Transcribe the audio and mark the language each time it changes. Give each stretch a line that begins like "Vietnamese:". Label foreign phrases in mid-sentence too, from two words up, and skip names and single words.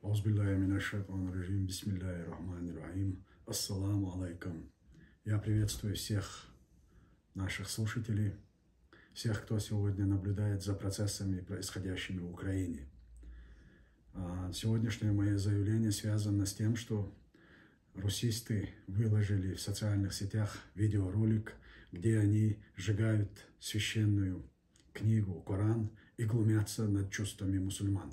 Arabic: أعوذ بالله من الشيطان الرجيم بسم الله الرحمن الرحيم. السلام عليكم.
Russian: Я приветствую всех наших слушателей, всех, кто сегодня наблюдает за процессами, происходящими в Украине. Сегодняшнее мое заявление связано с тем, что русисты выложили в социальных сетях видеоролик, где они сжигают священную книгу Коран и глумятся над чувствами мусульман.